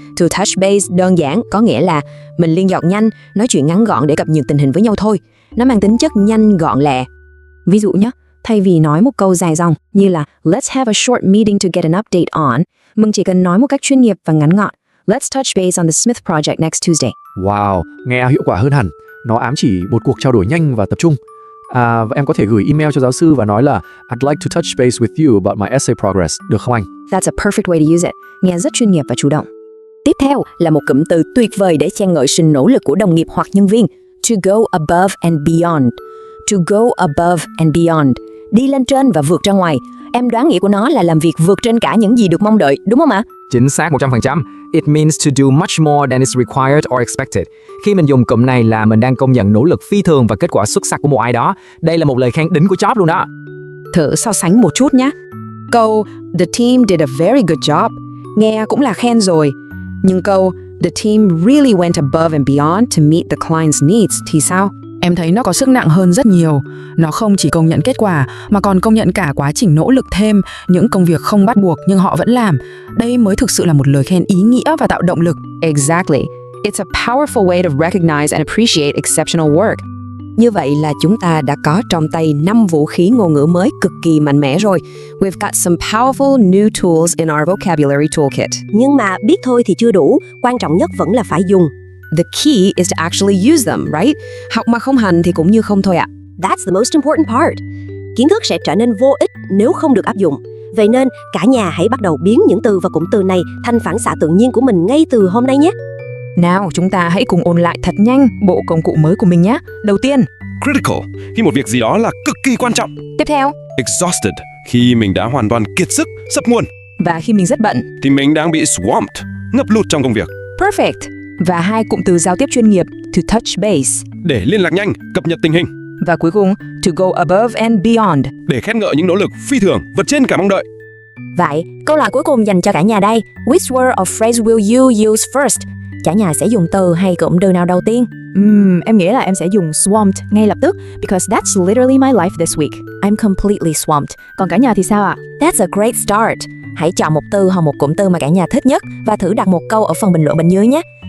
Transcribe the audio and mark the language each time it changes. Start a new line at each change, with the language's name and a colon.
Vietnamese: To touch base đơn giản có nghĩa là mình liên lạc nhanh, nói chuyện ngắn gọn để cập nhật tình hình với nhau thôi. Nó mang tính chất nhanh gọn lẹ. Ví dụ nhé, thay vì nói một câu dài dòng như là
English: Let's have a short meeting to get an update on,
Vietnamese: mình chỉ cần nói một cách chuyên nghiệp và ngắn gọn.
English: Let's touch base on the Smith project next Tuesday.
Vietnamese: Wow, nghe hiệu quả hơn hẳn. Nó ám chỉ một cuộc trao đổi nhanh và tập trung. Và em có thể gửi email cho giáo sư và nói là
English: I'd like to touch base with you about my essay progress,
Vietnamese: được không anh?
English: That's a perfect way to use it.
Vietnamese: Nghe rất chuyên nghiệp và chủ động. Tiếp theo là một cụm từ tuyệt vời để khen ngợi sự nỗ lực của đồng nghiệp hoặc nhân viên.
English: To go above and beyond. To go above and beyond.
Vietnamese: Đi lên trên và vượt ra ngoài. Em đoán nghĩa của nó là làm việc vượt trên cả những gì được mong đợi, đúng không ạ? Chính xác 100%.
English: It means to do much more than is required or expected.
Vietnamese: Khi mình dùng cụm này là mình đang công nhận nỗ lực phi thường và kết quả xuất sắc của một ai đó. Đây là một lời khen đỉnh của job luôn đó. Thử so sánh một chút nhé. Câu
English: The team did a very good job
Vietnamese: nghe cũng là khen rồi. Nhưng câu
English: The team really went above and beyond to meet the client's needs
Vietnamese: thì sao? Em thấy nó có sức nặng hơn rất nhiều. Nó không chỉ công nhận kết quả, mà còn công nhận cả quá trình nỗ lực thêm, những công việc không bắt buộc nhưng họ vẫn làm. Đây mới thực sự là một lời khen ý nghĩa và tạo động lực.
English: Exactly. It's a powerful way to recognize and appreciate exceptional work.
Vietnamese: Như vậy là chúng ta đã có trong tay 5 vũ khí ngôn ngữ mới cực kỳ mạnh mẽ rồi.
English: We've got some powerful new tools in our vocabulary toolkit.
Vietnamese: Nhưng mà biết thôi thì chưa đủ, quan trọng nhất vẫn là phải dùng.
English: The key is to actually use them, right?
Vietnamese: Học mà không hành thì cũng như không thôi ạ.
English: That's the most important part.
Vietnamese: Kiến thức sẽ trở nên vô ích nếu không được áp dụng. Vậy nên cả nhà hãy bắt đầu biến những từ và cụm từ này thành phản xạ tự nhiên của mình ngay từ hôm nay nhé. Nào, chúng ta hãy cùng ôn lại thật nhanh bộ công cụ mới của mình nhé. Đầu tiên, critical, khi một việc gì đó là cực kỳ quan trọng. Tiếp theo, exhausted, khi mình đã hoàn toàn kiệt sức, sắp nguồn. Và khi mình rất bận, thì mình đang bị swamped, ngập lụt trong công việc.
English: Perfect.
Vietnamese: Và 2 cụm từ giao tiếp chuyên nghiệp, to touch base, để liên lạc nhanh, cập nhật tình hình. Và cuối cùng,
English: to go above and beyond,
Vietnamese: để khen ngợi những nỗ lực phi thường, vượt trên cả mong đợi. Vậy, câu hỏi cuối cùng dành cho cả nhà đây.
English: Which word or phrase will you use first?
Vietnamese: Cả nhà sẽ dùng từ hay cụm từ nào đầu tiên? Em nghĩ là em sẽ dùng swamped ngay lập tức,
English: because that's literally my life this week. I'm completely swamped.
Vietnamese: Còn cả nhà thì sao ạ?
English: That's a great start.
Vietnamese: Hãy chọn một từ hoặc một cụm từ mà cả nhà thích nhất và thử đặt một câu ở phần bình luận bên dưới nhé.